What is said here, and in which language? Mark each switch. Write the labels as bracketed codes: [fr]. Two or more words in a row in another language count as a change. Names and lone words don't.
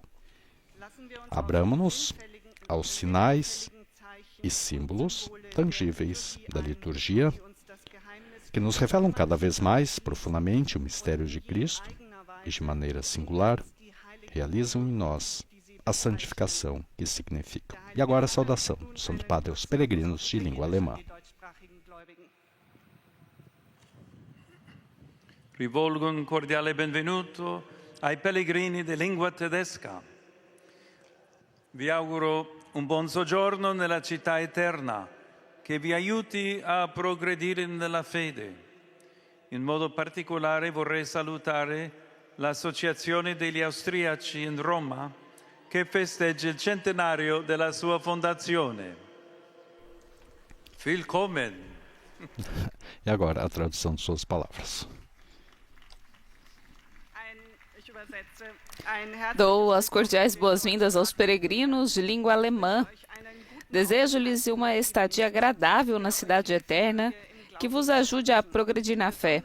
[pt] Abramo-nos aos sinais e símbolos tangíveis da liturgia que nos revelam cada vez mais profundamente o mistério de Cristo e, de maneira singular, realizam em nós a santificação que significa. E agora a saudação do Santo Padre aos peregrinos de língua alemã. [it] Rivolgo un cordiale benvenuto ai pellegrini di lingua tedesca. Vi auguro un buon soggiorno nella città eterna, che vi aiuti a progredire nella fede. In modo particolare vorrei salutare l'Associazione degli Austriaci in Roma, che festeggia il centenario della sua fondazione. [de] Willkommen! [pt] E agora a tradução de suas palavras. Dou as cordiais boas-vindas aos peregrinos de língua alemã. Desejo-lhes uma estadia agradável na cidade eterna, que vos ajude a progredir na fé.